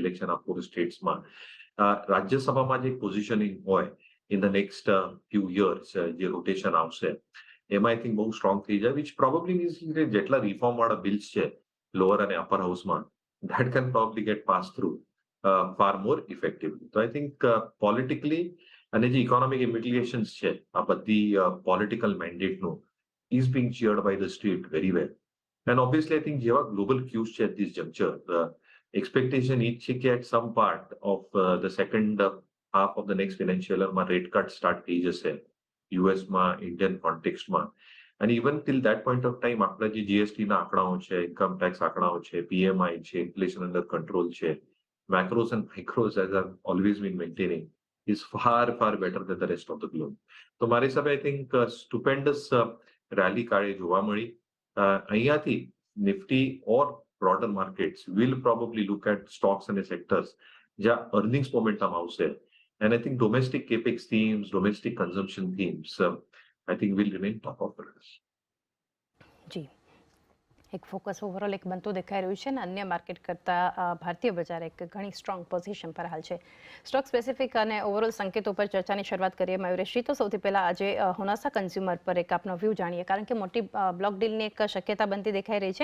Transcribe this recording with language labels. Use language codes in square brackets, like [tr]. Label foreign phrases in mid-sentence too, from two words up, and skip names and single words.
[en] election of 4 statesમાં [gu] રાજ્યસભામાં જે પોઝિશનિંગ હોય [en] in the next few years [gu] જે રોટેશન આવશે એમાં [en] I think [gu] બહુ સ્ટ્રોંગ થઈ જાય [en] which probably means [gu] કે જેટલા રિફોર્મ વાળા બિલ્સ છે લોઅર અને અપર હાઉસમાં [en] that can probably get pass through far more effectively તો I think politically [gu] અને જે ઇકોનોમિક ઇમ્પ્લિકેશન્સ છે આ બધી પોલિટિકલ મેન્ડેટનું [en] is being cheered by the street very well. And obviously, I think જેવા global cues છે at this juncture, the expectation is [gu] છે કે [en] at some part of the second half of the next financial year માં rate cut start [gu] થઈ જશે [en] US માં Indian context માં and even till that point of time [gu] આપણા જે GST ના આંકડાઓ છે ઇન્કમ ટેક્સ આંકડાઓ છે PMI છે ઇન્ફ્લેશન અંડર કંટ્રોલ છે [en] macros and micros as I've always been maintaining is far better than the rest of the globe. [gu] તો મારી હિસાબે [en] I think stupendous [gu] રેલી કાળે જોવા મળી અહીંયાથી નિફ્ટી ઓર [en] broader markets will probably look at stocks અને sectors જ્યાં earnings momentum આવશે And I think domestic capex themes, domestic consumption themes, I think will remain top of the list. [gu] જી, એક ફોકસ ઓવરઓલ એક બનતું દેખાઈ રહ્યું છે અને અન્ય માર્કેટ કરતાં ભારતીય બજાર એક ઘણી સ્ટ્રોંગ પોઝિશન પર હાલ છે. [en] stock specific [gu] અને ઓવરઓલ સંકેતો પર ચર્ચાની શરૂઆત કરીએ મયુરેશજી. તો સૌથી પહેલા આજે હોનાસા કન્ઝ્યુમર પર એક આપનો વ્યૂ જાણીએ, કારણ કે મોટી [en] block dealની [gu] એક શક્યતા બનતી દેખાઈ રહી છે.